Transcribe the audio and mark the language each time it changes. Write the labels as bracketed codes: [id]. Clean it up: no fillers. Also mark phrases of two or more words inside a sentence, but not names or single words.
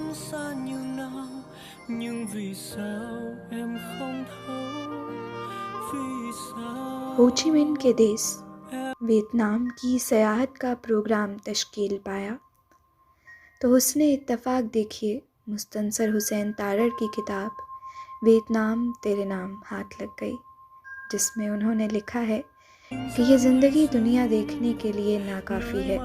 [vi] xa như nào, nhưng vì sao em không thấu, vì sao [ur] ہو چی منہ کے دیس ویتنام کی سیاحت کا پروگرام تشکیل پایا تو حسن اتفاق دیکھیے مستنصر حسین تارڑ کی کتاب ویتنام تیرے نام ہاتھ لگ گئی، جس میں انہوں نے لکھا ہے کہ یہ زندگی دنیا دیکھنے کے لیے ناکافی ہے.